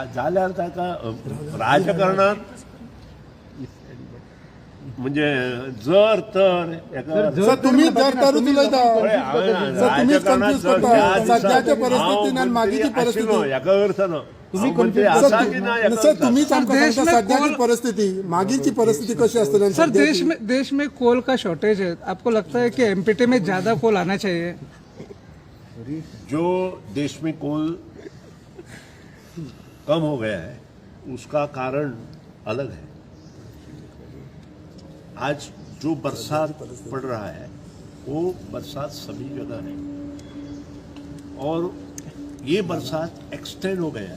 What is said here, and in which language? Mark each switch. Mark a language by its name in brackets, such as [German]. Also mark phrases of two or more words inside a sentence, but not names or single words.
[Konkani] जाल्यार ताका राजकारणात म्हणजे जर तर सर तुम्ही जर तरूच उलयता. सर तुम्हीच कन्फ्यूज करता सद्याच्या परिस्थितीन आनी मागीची परिस्थिती. हेका अर्थ ना. सर तुम्हीच आमकां सांगता सद्याची परिस्थिती, मागीची परिस्थिती कशी असतली. [Hindi] सर देश में कोल का शॉर्टेज है, आपको लगता है कि एमपीटी में ज्यादा कोल आना चाहिए? जो देश में कोल कम हो गया है उसका कारण अलग है. आज जो बरसात पड़ रहा है वो बरसात सभी जगह है और ये बरसात एक्सटेंड हो गया है.